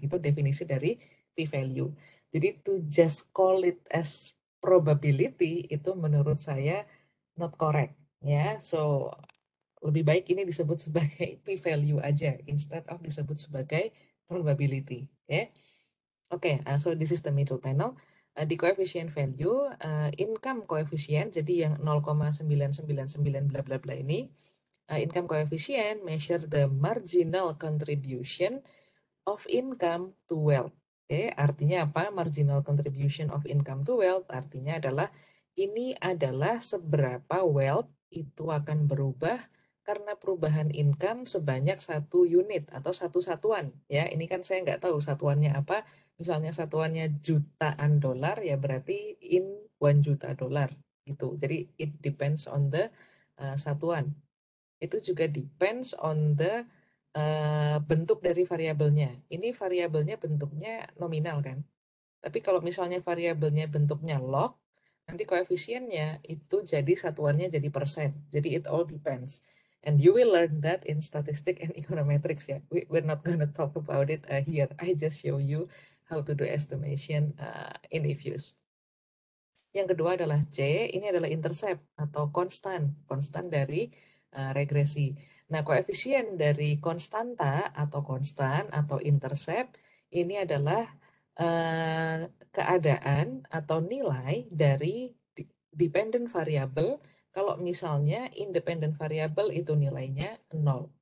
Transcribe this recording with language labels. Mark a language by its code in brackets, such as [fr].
[id] Itu definisi dari p-value. Jadi [en] to just call it as probability [id] itu menurut saya [en] not correct. [id] Ya, so lebih baik ini disebut sebagai p-value aja [en] instead of [id] disebut sebagai probability. Ya. [en] Oke, so this is the middle panel. Di coefficient value, income coefficient, [id] jadi yang 0,999 bla bla bla ini, [en] income coefficient measure the marginal contribution of income to wealth. [id] Oke, artinya apa? [en] Marginal contribution of income to wealth [id] artinya adalah ini adalah seberapa wealth itu akan berubah karena perubahan income sebanyak 1 unit atau 1 satuan. Ya, ini kan saya nggak tahu satuannya apa. Misalnya satuannya jutaan dolar, ya berarti in 1 juta dolar gitu. Jadi [en] it depends on the [id] satuan. Itu juga [en] depends on the [id] bentuk dari variabelnya. Ini variabelnya bentuknya nominal kan. Tapi kalau misalnya variabelnya bentuknya log, nanti koefisiennya itu jadi satuannya jadi persen. [en] Jadi it all depends. And you will learn that in statistic and econometrics ya. We're not gonna talk about it here. I just show you how to do estimation in reviews. [id] Yang kedua adalah C, ini adalah intercept atau konstan, konstan dari regresi. Nah, koefisien dari konstanta atau konstan atau intercept ini adalah keadaan atau nilai dari dependent variable kalau misalnya independent variable itu nilainya 0.